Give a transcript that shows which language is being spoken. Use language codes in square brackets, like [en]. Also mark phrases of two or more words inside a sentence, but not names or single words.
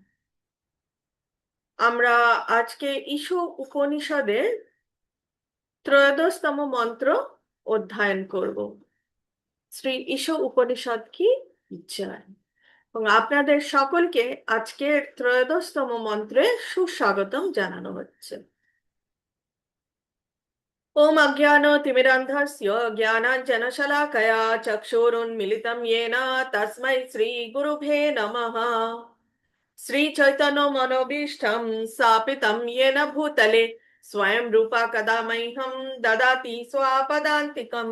[bn] আমরা আজকে ঈশো উপনিষদের ত্রয়োদশতম মন্ত্র অধ্যয়ন করব। শ্রী ঈশো উপনিষদ [hi] की जय। [bn] এবং আপনাদের সকলকে আজকের ত্রয়োদশতম মন্ত্রে সুস্বাগতম জানানো হচ্ছে। [sa] ओम अज्ञानतिमिरान्धस्य ज्ञानाञ्जनशलाकया चक्षुरुन्मिलितं येन तस्मै श्रीगुरुभे नमः। श्रीचैतन्यमनोभीष्टं स्थापितं येन भूतले स्वयं रूपा कदा मह्यं ददाति स्वापदान्तिकम्।